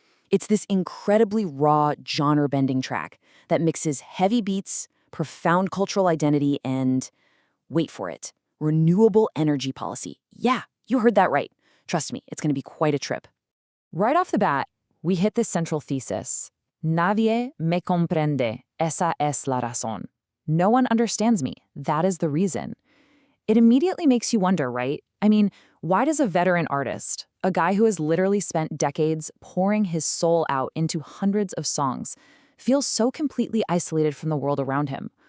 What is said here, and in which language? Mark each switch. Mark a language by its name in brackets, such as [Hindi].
[English] It's this incredibly raw, genre-bending track that mixes heavy beats, profound cultural identity, and, wait for it, renewable energy policy. Yeah, you heard that right. Trust me, it's going to be quite a trip. Right off the bat, we hit this central thesis. [Spanish] Nadie me comprende, esa es la razón. [English] No one understands me, that is the reason. It immediately makes you wonder, right? I mean, why does a veteran artist, a guy who has literally spent decades pouring his soul out into hundreds of songs, feel so completely isolated from the world around him?